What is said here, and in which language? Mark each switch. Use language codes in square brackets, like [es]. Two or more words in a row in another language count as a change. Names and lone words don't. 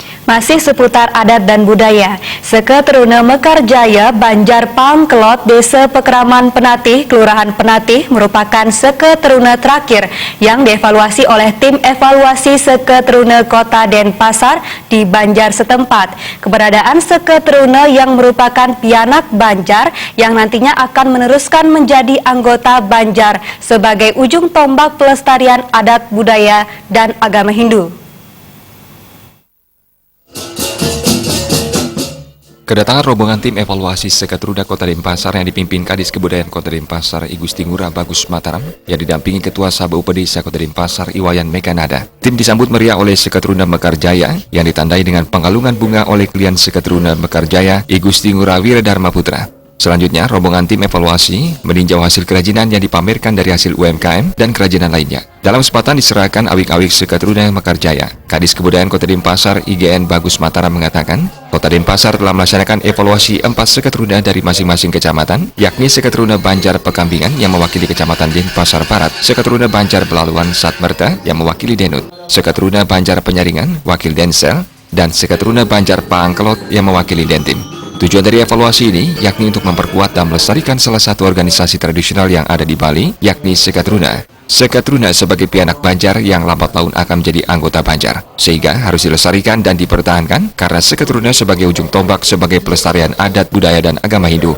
[id] Masih seputar adat dan budaya, Seketeruna Mekarjaya, Banjar Pangkelot, Desa Pekeraman Penatih, Kelurahan Penatih merupakan Seketeruna terakhir yang dievaluasi oleh tim evaluasi Seketeruna Kota Denpasar di Banjar setempat. Keberadaan Seketeruna yang merupakan pianak Banjar yang nantinya akan meneruskan menjadi anggota Banjar sebagai ujung tombak pelestarian adat budaya dan agama Hindu. Kedatangan rombongan tim evaluasi Seketeruna Kota Denpasar yang dipimpin Kadis Kebudayaan Kota Denpasar I Gusti Ngurah Bagus Mataram yang didampingi Ketua Sabah Upedesa Kota Denpasar Iwayan Mekanada. Tim disambut meriah oleh Seketeruna Mekarjaya yang ditandai dengan pengalungan bunga oleh klien Seketeruna Mekarjaya I Gusti Ngurah Wiradharma Putra. Selanjutnya, rombongan tim evaluasi meninjau hasil kerajinan yang dipamerkan dari hasil UMKM dan kerajinan lainnya. Dalam kesempatan diserahkan awik-awik Seketeruna Mekarjaya, Kadis Kebudayaan Kota Denpasar IGN Bagus Mataram mengatakan, Kota Denpasar telah melaksanakan evaluasi 4 Seketeruna dari masing-masing kecamatan, yakni Seketeruna Banjar Pekambingan yang mewakili Kecamatan Denpasar Barat, Seketeruna Banjar Belaluan Satmerta yang mewakili Denut, Seketeruna Banjar Penyaringan, wakil Densel, dan Seketeruna Banjar Pangkelot yang mewakili Dentim. Tujuan dari evaluasi ini yakni untuk memperkuat dan melestarikan salah satu organisasi tradisional yang ada di Bali, yakni Seketeruna. Seketeruna sebagai pianak Banjar yang lambat laun akan menjadi anggota Banjar, sehingga harus dilestarikan dan dipertahankan karena Seketeruna sebagai ujung tombak sebagai pelestarian adat, budaya, dan agama Hindu.